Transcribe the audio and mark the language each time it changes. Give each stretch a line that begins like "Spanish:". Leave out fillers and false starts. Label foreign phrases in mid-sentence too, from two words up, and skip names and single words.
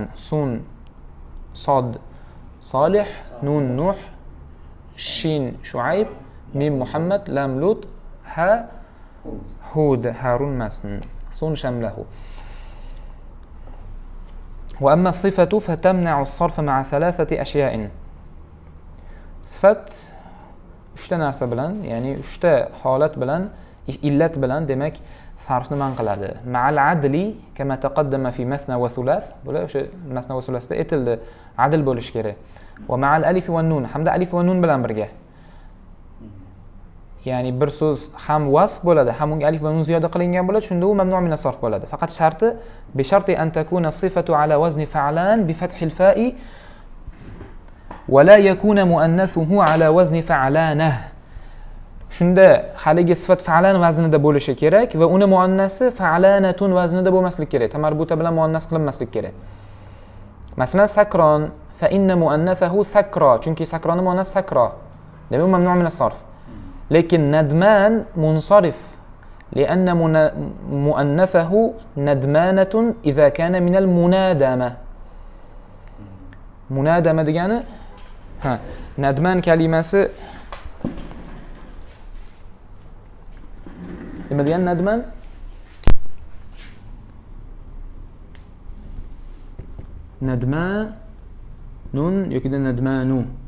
Uzbek: Sun, Sod, Solih, Nun, Nuh, Shin, Shuayb, Mim, Muhammad, Lam, Lut, Ha, Hud, Harun masn. Sun shamlahu.
Arabic: وأما الصفة فتمنع الصرف مع 3 أشياء.
Uzbek: Sifat 3 ta narsa bilan, ya'ni 3 ta holat bilan, illat bilan demak sarfni man qiladi.
Arabic: مع العدل كما تقدم في مثنى وثلاث.
Uzbek: Bular o'sha masna va thulasda aytildi, adl bo'lish kerak.
Arabic: ومع الألف والنون,
Uzbek: hamda alif va nun bilan birga. ya'ni bir so'z ham vasf bo'ladi, ham unga alif va nun ziyoda qilingan bo'ladi, shunda u
Arabic: ممنوع من الصرف
Uzbek: bo'ladi.
Arabic: Faqat شرط بشرط أن تكون الصفة على وزن فعلان بفتح الفاء ولا يكون مؤنثه على وزن فعلانة.
Uzbek: Shunda haligi sifat fa'lan vaznida bo'lishi kerak va uni muannasi fa'lanatun vaznida bo'lmasligi kerak. Tamarbuta bilan muannas qilinmasligi kerak. Masalan,
Arabic: سكران فإن مؤنثه سكرى,
Uzbek: chunki sakroni muannas sakra. Demak, u
Arabic: ممنوع من الصرف.
Uzbek: Lekin nadman munsarif
Arabic: لأن مؤنثه ندمانة إذا كان من المنادمة.
Uzbek: منادمة degani nadman kalimasi nima degani nadman? Nadmanun yoki nadmanu.